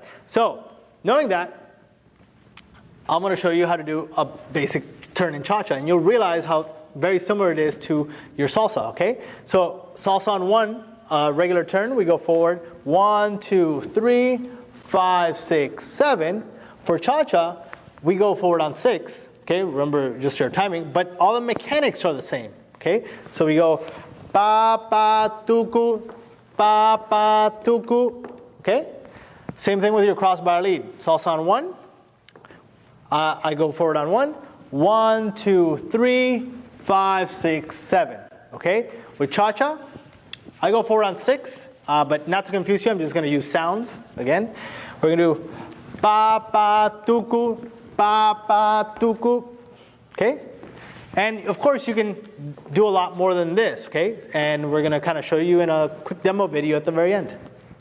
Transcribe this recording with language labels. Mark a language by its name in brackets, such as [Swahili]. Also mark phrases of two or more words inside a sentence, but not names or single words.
[English] So knowing that, I'm going to show you how to do a basic turn in cha-cha, and you'll realize how very similar it is to your salsa, okay? So salsa on 1, regular turn, we go forward 1, 2, 3, 5, 6, 7. For cha-cha, we go forward on 6, okay? Remember just your timing, but all the mechanics are the same, okay? So we go pa, pa, tuku, pa, pa, tuku, okay? Same thing with your cross-bar lead. Salsa on 1, I go forward on 1, 1, 2, 3, 5, 6, 7, okay? With cha-cha, I go forward on 6, but not to confuse you, I'm just gonna use sounds again. We're gonna do pa, pa, tuku, pa, pa, tuku, okay? And of course you can do a lot more than this, okay? And we're gonna kind of show you in a quick demo video at the very end.